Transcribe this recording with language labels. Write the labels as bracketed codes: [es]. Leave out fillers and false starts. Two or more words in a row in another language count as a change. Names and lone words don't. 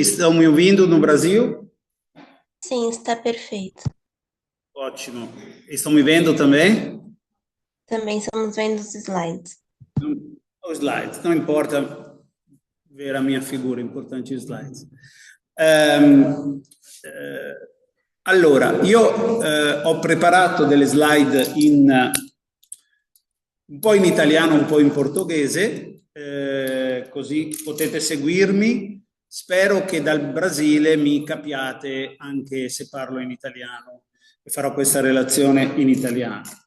[pt] Estão me ouvindo no Brasil? Sim, está perfeito. Ótimo. Estão me vendo também? Também estamos vendo os slides. Os slides, não importa ver a minha figura, importante os slides. [it] Allora, io ho preparato delle slide un po' in italiano, un po' in portoghese, così potete seguirmi. Spero che dal Brasile mi capiate anche se parlo in italiano e farò questa relazione in italiano.